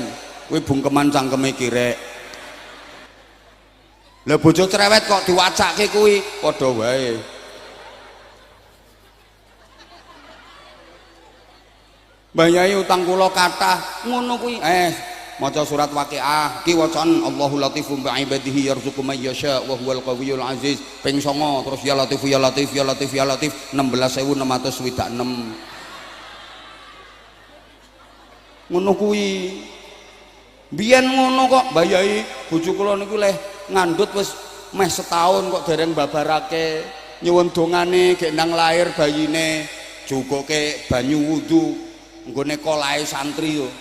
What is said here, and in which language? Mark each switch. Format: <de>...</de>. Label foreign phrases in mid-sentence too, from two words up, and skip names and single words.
<jv>Kuwi bungkeman cangkeme kirek. Lah bojo cerewet kok diwacake kuwi padha wae. Mbah Yai utang kula kathah ngono kuwi maca surat Waqiah ki wacaan</jv> <ar>الله لطيف بعباده يرزق من يشاء وهو القوي العزيز</ar> <jv>ping 9 terus</jv> <ar>يا لطيف يا لطيف يا لطيف يا لطيف</ar> <jv>16626 ngono kuwi biyen ngono kok. Mbah Yai bojo kula niku leh ngandhut wis meh setahun kok dereng babarake nyuwun dongane gek nang lahir bayine jugoke banyu wudu nggone kolahe santri yo.</jv>